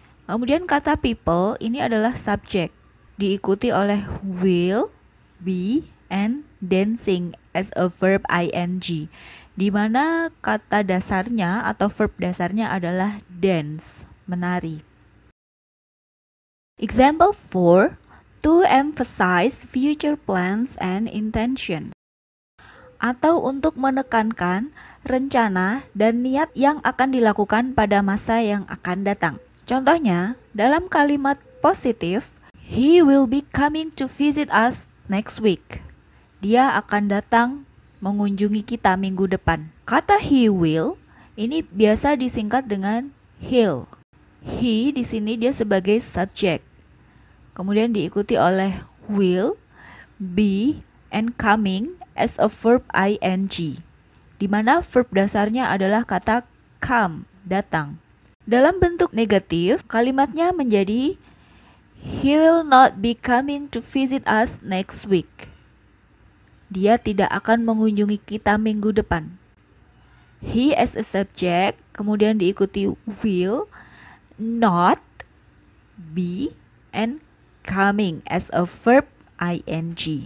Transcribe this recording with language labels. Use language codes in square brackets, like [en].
[id] Kemudian kata people ini adalah subjek, diikuti oleh will, be, [en] and dancing as a verb ing, [id] di mana kata dasarnya atau verb dasarnya adalah dance, menari. [en] Example 4. To emphasize future plans and intentions. [id] Atau untuk menekankan rencana dan niat yang akan dilakukan pada masa yang akan datang. Contohnya, dalam kalimat positif, [en] he will be coming to visit us next week. [id] Dia akan datang mengunjungi kita minggu depan. Kata he will ini biasa disingkat dengan he'll. He di sini dia sebagai subjek. Kemudian diikuti oleh will, be, [en] and coming as a verb ing, [id] di mana verb dasarnya adalah kata come, datang. Dalam bentuk negatif, kalimatnya menjadi [en] he will not be coming to visit us next week. [id] dia tidak akan mengunjungi kita minggu depan. [en] He as a subject, [id] kemudian diikuti [en] will, not, be, and coming as a verb ing.